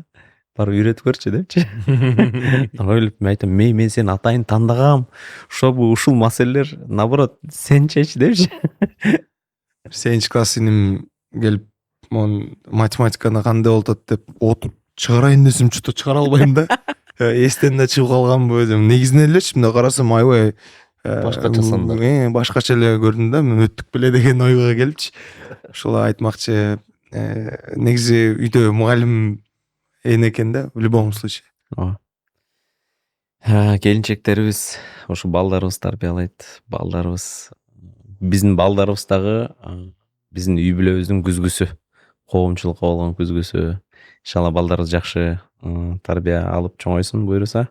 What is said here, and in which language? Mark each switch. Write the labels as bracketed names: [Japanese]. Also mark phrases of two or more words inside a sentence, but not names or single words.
[Kyrgyz] Барып үйрөтүп көрчү депчи. Анан ойлоп мен айтам, мен сени атайын тандагам. Ушул маселелер наоборот сен чеч депчи. 8 класс иним келип, математиканы кандай болуп атат деп отуруп чыгарайын десем, что-то чыгара албайм да. Эстен да чыгып калганбы деп. Негизинен элечи мындай карасам аябай Башкача сандар. Башкача эле көрдүм да. Мен өттүк беле деген ойго келипчи. Ошол айтмакчы, негизи үйдө мугалим эне экен да, [Russian] в любом случае. [Kyrgyz] Келинчектерибиз ушу балдарыбыз тарбиялайт. Балдарыбыз биздин балдарыбыз дагы биздин үй бүлөбүздүн күзгүсү, коомчулукка болгон күзгүсү. Иншалла балдарыбыз жакшы тарбия алып чоңойсун буюрса.